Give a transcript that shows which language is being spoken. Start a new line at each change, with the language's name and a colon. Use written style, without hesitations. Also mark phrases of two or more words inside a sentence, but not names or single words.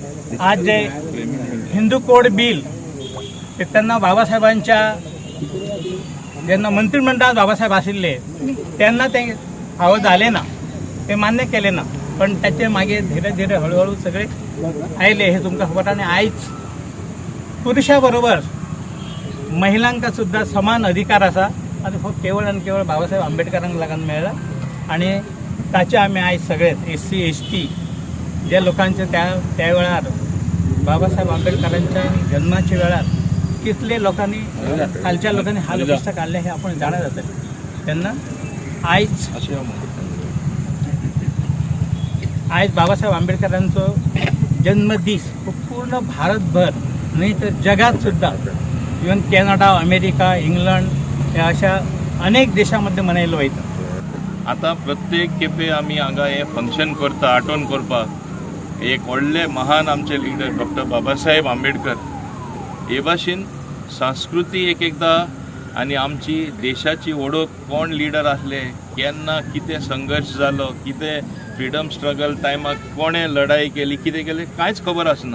Konkani: आज जे हिंदू कोड बिल ते त्यांना बाबासाहेबांच्या ज्यांना मंत्रिमंडळात बाबासाहेब आशिल्ले त्यांना ते फावो झाले ना, ते मान्य केले ना, पण त्याचे मागे धीरे धीरे हळूहळू सगळे आयले हे तुमकां खबर. आणि आयज पुरुषाबरोबर महिलांका सुद्धा समान अधिकार असा आणि फक्त केवळ आणि केवळ बाबासाहेब आंबेडकरांक लागून मेळ्ळा. आणि ताचे आम्ही आयज सगळेच SC ST ज्या लोकांचे त्या वेळार बाबासाहेब आंबेडकरांच्या जन्माच्या वेळार कितले लोकांनी खालच्या लोकांनी हाल कष्ट काढले हे आपण जाणा जातले. त्यांना आयज बाबासाहेब आंबेडकरांचो जन्मदीस पूर्ण भारतभर नाही तर जगात सुद्धा इवन कॅनडा, अमेरिका, इंग्लंड या अशा अनेक देशांमध्ये मनयलो वयता. आता प्रत्येक खेपे आमी हांगा हे फंक्शन करता आठवण करपाक एक व्हडले महान आमचे लिडर डॉक्टर बाबासाहेब आंबेडकर हे भाशेन संस्कृती एकदा आनी आमची देशाची ओळख कोण लिडर आसले, केन्ना कितें संघर्श जालो, कितें
English: freedom struggle
Konkani: टायमाक कोणें लढाई केली, कितें केलें कांयच खबर आसना.